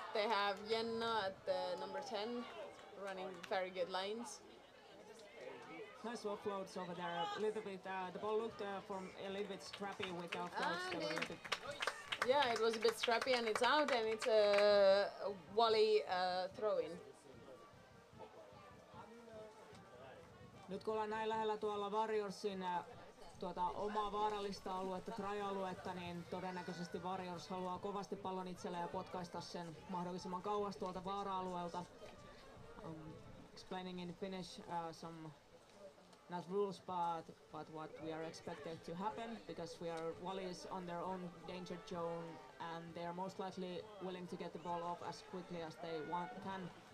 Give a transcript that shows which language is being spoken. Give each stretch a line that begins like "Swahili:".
English: They have Jenna at the number 10, running very good lines. Nice offloads over there. A little bit. The ball looked a little bit scrappy with the offloads. They were a little bit. Yeah, it was a bit scrappy, and it's out, and it's a Wally throw-in.
Finnish: Nyt kun ollaan näin lähellä tuolla Warriorsin omaa vaarallista aluetta, try-aluetta, niin todennäköisesti Warriors haluaa kovasti pallon itselleen ja potkaista sen mahdollisimman kauas tuolta vaara-alueelta.
English: Explaining in Finnish some not rules, but what we are expected to happen, because Wally is on their own danger zone and they are most likely willing to get the ball off as quickly as they can.